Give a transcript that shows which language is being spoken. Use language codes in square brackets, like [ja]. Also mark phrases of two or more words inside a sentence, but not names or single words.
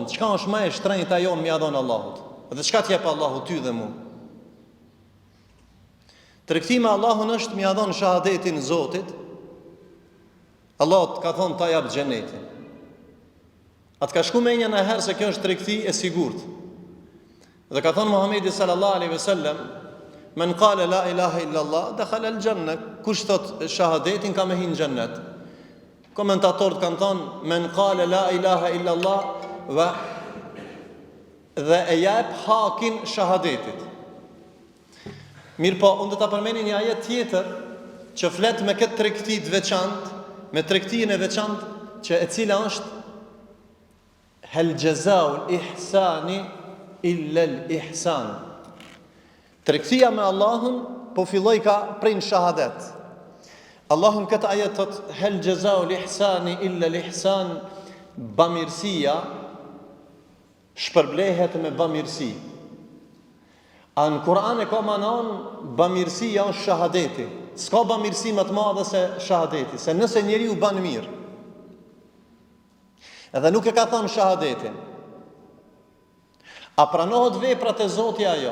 [sq] Çka është më e shtrenjta jon m'ia dhon Allahut? Dhe çka t'jep Allahu ty dhe mua? Tregti me Allahun është m'ia dhon shahadetin Zotit. Allahu ka thonë ta jap xhenetin. Atë ka shku menja në herë se kjo është tregti e sigurt. Dhe ka thonë Muhamedi [ar] صلى الله عليه وسلم, من قال لا إله إلا الله دخل الجنة, [sq] kush thot shahadetin ka me hin në xhennet. Komentatorët kanë thonë, [ar] من قال لا إله إلا الله [sq] dhe e jep hakin shahadetit. Mirë po, unë do ta përmeni një ajet tjetër që flet me këtë tregti të veçantë, me tregtinë e veçantë që e cila është [ar] هل جزاء الإحسان إلا الإحسان. [sq] Tregtia me Allahun po filloi ka prej shahadet. Allahun këtë ajet thot [ar] هل جزاء الإحسان إلا الإحسان, [sq] bamirësia shpërblehet me bamirësi. A në Kur'an e ka manon bamirësia është shahadeti. S'ka bamirësi më të madhe se shahadeti, se nëse njeriu ban mirë, edhe nuk e ka thonë shahadetin, a pranohet veprat e Zotit ajo?